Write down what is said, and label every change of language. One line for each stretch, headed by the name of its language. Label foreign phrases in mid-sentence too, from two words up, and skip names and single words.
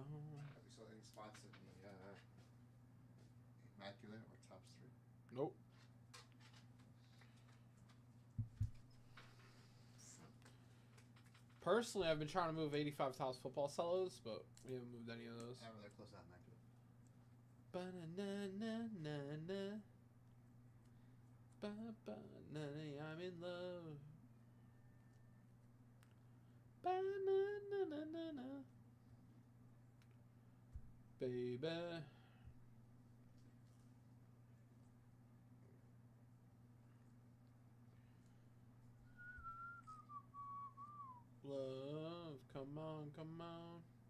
English: Have you saw any spots in the Immaculate or tops 3? Nope. Personally, I've been trying to move 85 Towels football cellos, but we haven't moved any of those. I'd rather close out Immaculate. Ba-na-na-na-na-na. Ba-ba-na-na, I'm in love. Ba-na-na-na-na-na. Baby. Love, come on, come on.